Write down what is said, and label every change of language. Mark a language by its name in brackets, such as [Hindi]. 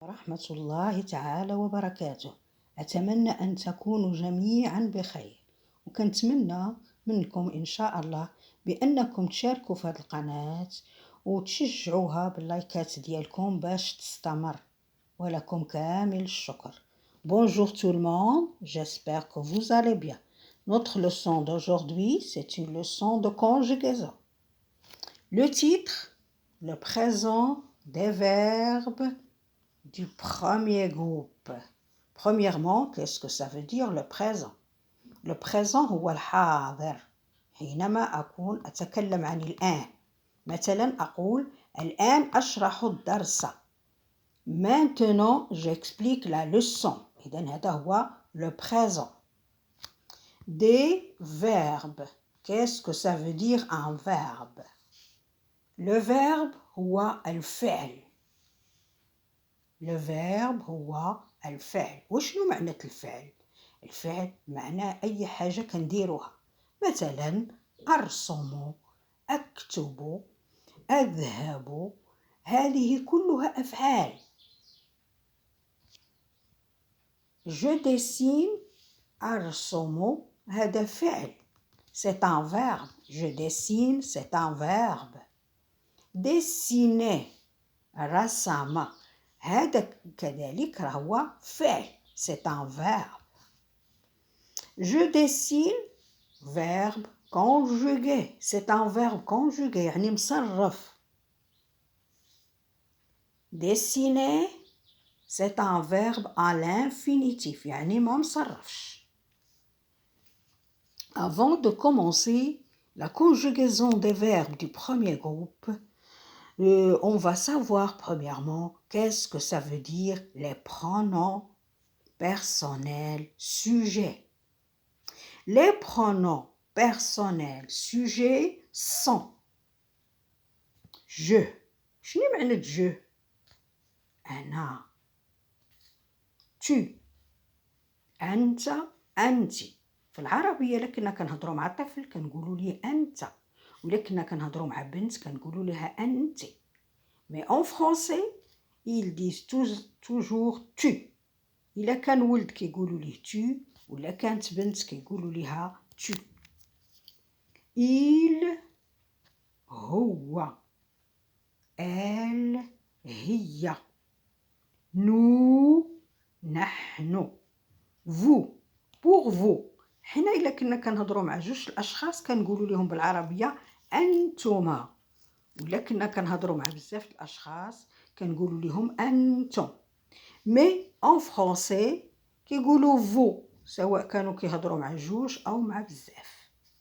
[Arabic] ورحمة الله تعالى وبركاته. أتمنى أن تكونوا جميعا بخير، وكنتمنى منكم إن شاء الله بأنكم تشاركوا في هذه القناة وتشجعوها باللايكات ديالكم باش تستمر، ولكم كامل الشكر. [French] Bonjour tout le monde, j'espère que vous allez bien. Notre leçon d'aujourd'hui, c'est une leçon de conjugaison. Le titre, le présent des verbes du premier groupe. Premièrement, qu'est-ce que ça veut dire le présent? Le présent [Arabic] هو الحاضر. حينما أكون أتكلم عن الآن، مثلا أقول الآن أشرح الدرس. [French] Maintenant, j'explique la leçon. [Arabic] إذن هذا هو le présent. [French] Des verbes. Qu'est-ce que ça veut dire un verbe? Le verbe [Arabic] هو الفعل. [French] Le verbe [Arabic] هو الفعل. وشنو معنى الفعل؟ الفعل معناه أي حاجة كنديروها، مثلا أرسم، أكتب، أذهب، هذه كلها أفعال. [French] Je dessine، [Arabic] أرسم هذا فعل، [French] c'est un verbe. Je dessine c'est un verbe. [Arabic] Dessiner، رسم، هذا كذلك هو فعل، [French] c'est un verbe. Je dessine، verbe conjugué، c'est un verbe conjugué [Arabic] يعني مصرف. [French] Dessiner c'est un verbe à l'infinitif [Arabic] يعني ما مصرفش. [French] Avant de commencer la conjugaison des verbes du premier groupe, on va savoir premièrement qu'est-ce que ça veut dire les pronoms personnels sujets. Les pronoms personnels sujets sont je. [Arabic] شنو معنى je؟ أنا، tu، أنت، أنت. في العربية لكنا كنهضروا مع طفل كنقولوا ليه أنت، ولكنا كنهضروا مع بنت كنقولوا لها أنت. [French] Mais en français, ils disent toujours tu. [Arabic] إلا كان ولد كيقولوا ليه tu، ولا كانت بنت كيقولوا ليها tu. [French] Il، هو، elle، هي، nous، نحن، vous، pour vous. [Arabic] حنا إلا كنا كنهضروا مع جوج الأشخاص كنقولوا لهم بالعربية أنتما، ولا كنا كنهضروا مع بزاف الأشخاص كنقولوا لهم أنتم. مي [French] en français [Arabic] كيقولوا vous سواء كانوا كيهضروا مع جوج أو مع بزاف.